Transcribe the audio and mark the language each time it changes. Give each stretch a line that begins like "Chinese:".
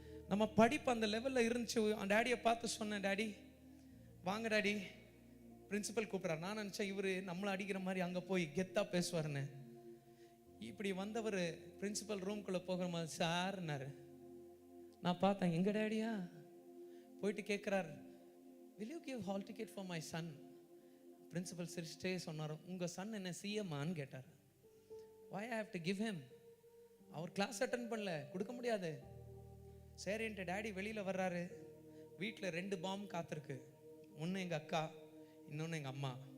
Tamil: நம்ம படிப்பு அந்த லெவலில் இருந்துச்சு. டேடியை பார்த்து சொன்னேன், டேடி வாங்க டேடி, பிரின்சிபல் கூப்பிட்றாரு. நான் நினச்சேன் இவர் நம்மளை அடிக்கிற மாதிரி அங்கே போய் கெத்தாக பேசுவாருன்னு. இப்படி வந்தவர் பிரின்சிபல் ரூம்குள்ளே போகிற மாதிரி சார்னாரு. நான் பார்த்தேன், எங்க டேடியா? போயிட்டு கேட்குறாரு,
English: will you give hall ticket for my son?
Tamil: Principal சிரிச்சிட்டே சொன்னார், உங்கள் சன் என்ன சிஎம்மான்னு கேட்டார்.
English: why I have to give him?
Tamil: Our class attend பண்ணல, கொடுக்க முடியாது. சரின்ட்டு டேடி வெளியில் வர்றாரு. வீட்டில் 2 பாம் காத்திருக்கு. ஒன்று எங்கள் அக்கா, இன்னொன்று எங்கள் அம்மா.